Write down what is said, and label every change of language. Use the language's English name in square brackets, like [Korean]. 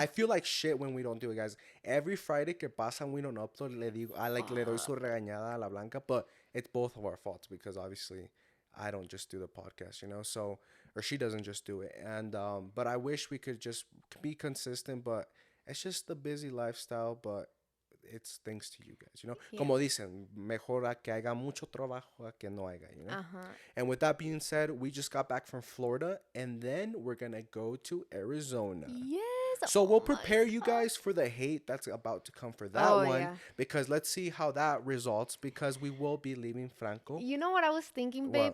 [English] I feel like shit when we don't do it, guys. Every Friday [Spanish] que pasa [English] and we don't upload, [Spanish] le doy su regañada a la Blanca, [English] but it's both of our faults because obviously I don't just do the podcast, you know. So or she doesn't just do it, and but I wish we could just be consistent, but it's just the busy lifestyle, but. It's thanks to you guys, you know. Yeah. [Spanish] Como dicen, mejor a que haya mucho trabajo a que no haya, [English] you know. Uh-huh. And with that being said, we just got back from Florida and then we're going to go to Arizona. Yes. So we'll Oh my prepare you God. guys for the hate that's about to come for that Oh, one yeah. because let's see how that results because we will be leaving Franco. You know what I was thinking, babe?